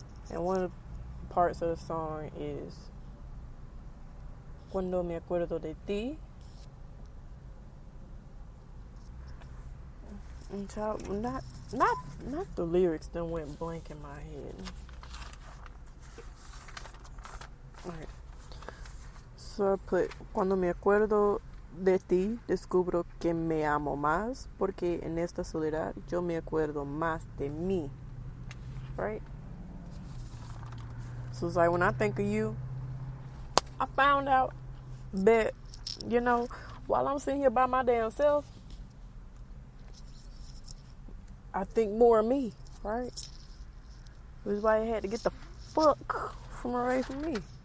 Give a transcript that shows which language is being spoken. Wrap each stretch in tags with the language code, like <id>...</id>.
<en>And one of the parts of the song is Cuando Me Acuerdo de Ti. And so not the lyrics that went blank in my head. Alright. So I put,</en> <es>Cuando me acuerdo de ti, descubro que me amo más, porque en esta soledad yo me acuerdo más de mí.</es> <en>Right? So it's like, when I think of you, I found out that, while I'm sitting here by my damn self, I think more of me, right? Which is why I had to get the fuck away from me.</en>